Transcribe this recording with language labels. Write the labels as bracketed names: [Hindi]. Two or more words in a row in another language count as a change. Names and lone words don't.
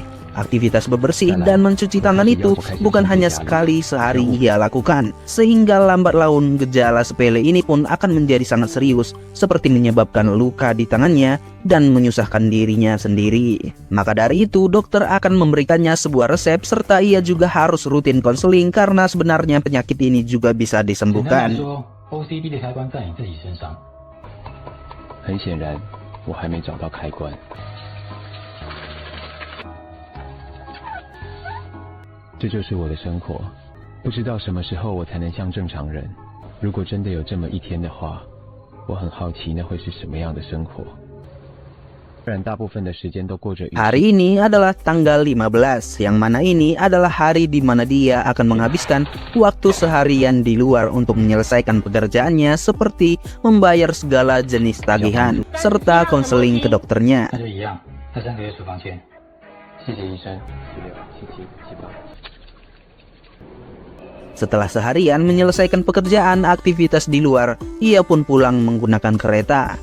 [Indonesian] Aktivitas bebersih dan mencuci tangan itu bukan hanya sekali sehari ia lakukan, sehingga lambat laun gejala sepele ini pun akan menjadi sangat serius, seperti menyebabkan luka di tangannya dan menyusahkan dirinya sendiri. Maka dari itu, dokter akan memberikannya sebuah resep, serta ia juga harus rutin konseling karena sebenarnya penyakit ini juga bisa disembuhkan. [Chinese] 很显然，我还没找到开关。这就是我的生活，不知道什么时候我才能像正常人。如果真的有这么一天的话，我很好奇那会是什么样的生活。不然大部分的时间都过着。 [Indonesian] Hari ini adalah tanggal 15, yang mana ini adalah hari di mana dia akan menghabiskan waktu seharian di luar untuk menyelesaikan pekerjaannya, seperti membayar segala jenis tagihan serta konseling ke dokternya. Setelah seharian menyelesaikan pekerjaan aktivitas di luar, ia pun pulang menggunakan kereta.